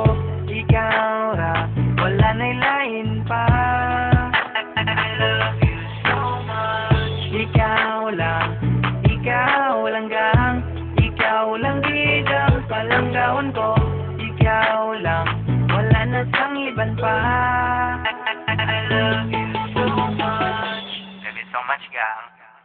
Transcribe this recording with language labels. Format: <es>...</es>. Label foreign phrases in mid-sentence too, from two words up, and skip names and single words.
<ceb>Ikaw ra, wala na'y lain pa.</ceb> <en>I love you so much.</en> <hil>Ikaw lang gang, ikaw lang gid ang palanggaon ko. Ikaw lang, wala na sang iban pa.</hil> <en>I love you so much. Love you so much gang.</en>